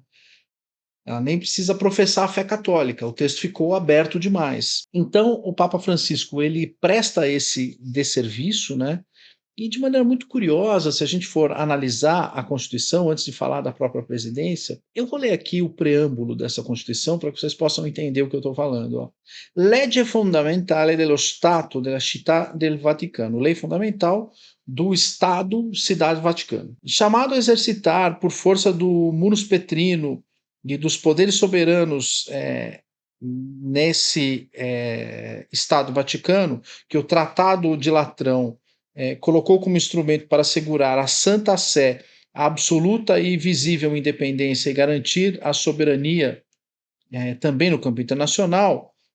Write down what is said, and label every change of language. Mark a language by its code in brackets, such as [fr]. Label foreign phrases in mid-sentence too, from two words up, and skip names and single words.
[pt] Ela nem precisa professar a fé católica, o texto ficou aberto demais. Então, o Papa Francisco ele presta esse desserviço, né? E de maneira muito curiosa, se a gente for analisar a Constituição, antes de falar da própria presidência, eu vou ler aqui o preâmbulo dessa Constituição para que vocês possam entender o que eu estou falando. Ó. [it] Legge fondamentale dello Stato della Città del Vaticano, [pt] lei fundamental do Estado Cidade Vaticano. Chamado a exercitar, por força do munus petrino e dos poderes soberanos nesse Estado Vaticano, que o Tratado de Latrão colocou como instrumento para assegurar a Santa Sé, a absoluta e visível independência e garantir a soberania também no campo internacional,